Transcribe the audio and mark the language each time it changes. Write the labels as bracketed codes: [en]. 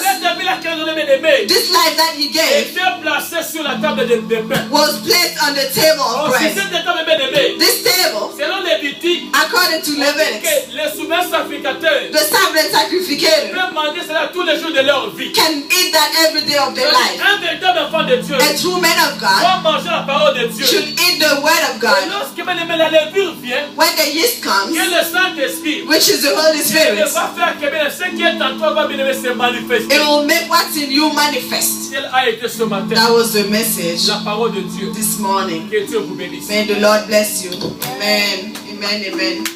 [fr] fait de la qu'il a donné, bien aimé, [en] This life that he gave [fr] était placé sur la table de pain. [en] was placed on the table of [fr] Aussi, [en] bread. [fr] cette table, bien aimé, [en] This table, [fr] selon Lévitique, [en] according to Leviticus, [fr] les souverains sacrificateurs [en] the sovereign sacrificator [fr] peuvent manger cela tous les jours de leur vie. [en] can eat that every day of their life. [fr] Un véritable enfant de Dieu [en] A true man of God [fr] doit manger la parole de Dieu. [en] should eat the word of [fr] Et [en] God. [fr] lorsque bien aimé, la levure vient, [en] When the yeast comes, [fr] que le Saint-Esprit [en] which is the Holy [fr] il [en] Spirit, [fr] va faire que bien, ce qui est en toi va bien aimé se manifester. [en] it will make what's in you manifest. [fr] Quelle a été ce matin [en] That was the message [fr] la parole de Dieu. [en] this morning. [fr] Que Dieu vous bénisse. [en] May the Lord bless you. Amen. Amen. Amen.